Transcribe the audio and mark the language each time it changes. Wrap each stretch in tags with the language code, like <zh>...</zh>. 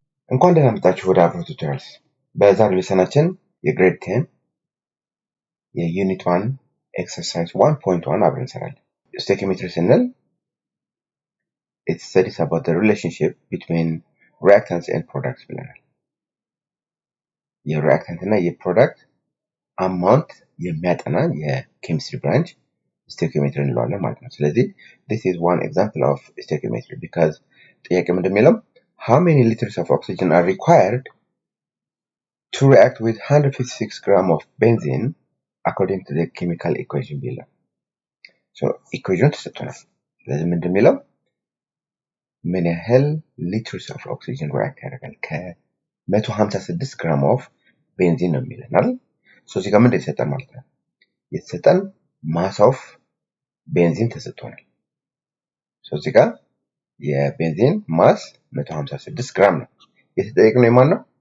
<am>እንኳን ደህና መጣችሁ ወደ አብሮ ቱቶሪያልስ። በዛሬው ሌሰናችን የግሬድ 10 የዩኒት 1 ኤክሰርሳይዝ 1.1 አብረን እንሰራለን። ስቶይኪዮሜትሪ ስንል</am> <en>it studies about the relationship between reactants and products</en> <am>ብለናል። የሪአክታንት እና የፕሮዳክት አማውንት የሚያጠና የኬሚስትሪ ብራንች ስቶይኪዮሜትሪ እንለዋለን ማለት ነው። ስለዚህ</am> <en>this is one example of stoichiometry because</en> <am>ጥያቄ ምንድን ነው?</am> <en>How many liters of oxygen are required to react with 156 grams of benzene according to the chemical equation below?</en> <am>So equation ተሰጥቶናል። ስለዚህ ምንድን ነው? ምን ያህል</am> <en>liters of oxygen react</en> <am>ያደርጋል ከ156 ግራም of benzene ነው የሚለን አይደል? so እዚህ ጋር ምንድን የተሰጠን ማለት ነው? የተሰጠን</am> <en>mass of benzene</en> <am>ተሰጥቶናል። so እዚህ ጋር የቤንዚን ማስ 156 ግራም ነው። የተጠየቅነው የማን ነው?</am>